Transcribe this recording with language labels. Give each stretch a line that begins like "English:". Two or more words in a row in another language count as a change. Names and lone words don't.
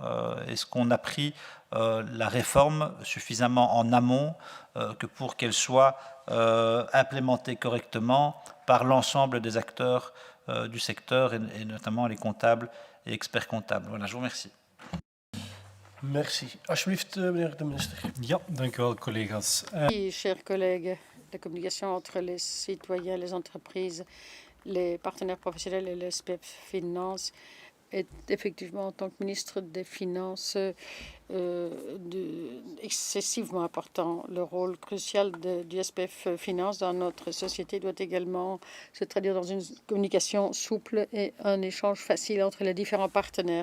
French: Est-ce qu'on a pris la réforme suffisamment en amont que pour qu'elle soit implémentée correctement par l'ensemble des acteurs du secteur et notamment les comptables et experts comptables. Voilà, je vous remercie. Merci.
Dutch: Alsjeblieft, meneer de minister. Ja, dank u wel, collega's.
French: Oui, chers collègues, la communication entre les citoyens, les entreprises, les partenaires professionnels et les SPF Finance est effectivement, en tant que ministre des Finances, excessivement important. Le rôle crucial du SPF Finance dans notre société doit également se traduire dans une communication souple et un échange facile entre les différents partenaires.